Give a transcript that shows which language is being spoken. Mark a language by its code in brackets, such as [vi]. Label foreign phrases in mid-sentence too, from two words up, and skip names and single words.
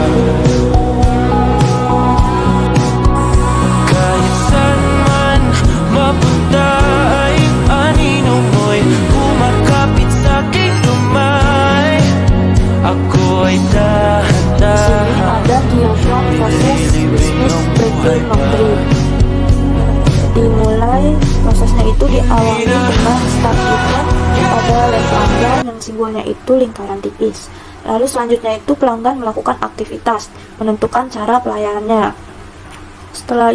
[tl] Kahit saan man mapunta ay anino mo'y kumakapit sa'king lumay. Ako ay dahan-dahan [id] Ada diagram proses bisnis Break Clean Laundry. Dimulai prosesnya itu diawali dengan start event pada lem pelanggan yang simbolnya itu lingkaran tipis. Lalu selanjutnya itu pelanggan melakukan aktivitas, menentukan cara pelayanannya.